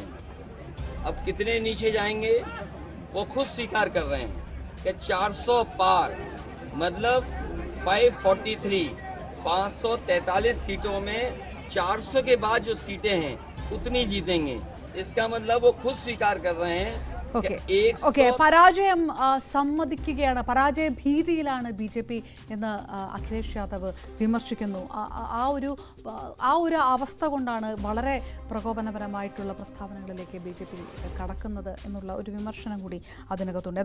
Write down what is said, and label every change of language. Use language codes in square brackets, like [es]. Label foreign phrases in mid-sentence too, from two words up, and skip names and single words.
[hi] अब कितने नीचे जाएंगे वो खुद स्वीकार कर रहे हैं कि 400 पार, मतलब 543 सीटों में 400 के बाद जो सीटें हैं उतनी जीतेंगे। इसका मतलब वो खुद स्वीकार कर रहे हैं। [ml] ഓക്കെ, പരാജയം സമ്മതിക്കുകയാണ്, പരാജയ ഭീതിയിലാണ് BJP എന്ന് അഖിലേഷ് യാദവ് വിമർശിക്കുന്നു. ആ ഒരു അവസ്ഥ കൊണ്ടാണ് വളരെ പ്രകോപനപരമായിട്ടുള്ള പ്രസ്താവനകളിലേക്ക് BJP കടക്കുന്നത് എന്നുള്ള ഒരു വിമർശനം കൂടി അതിനകത്തുണ്ട്.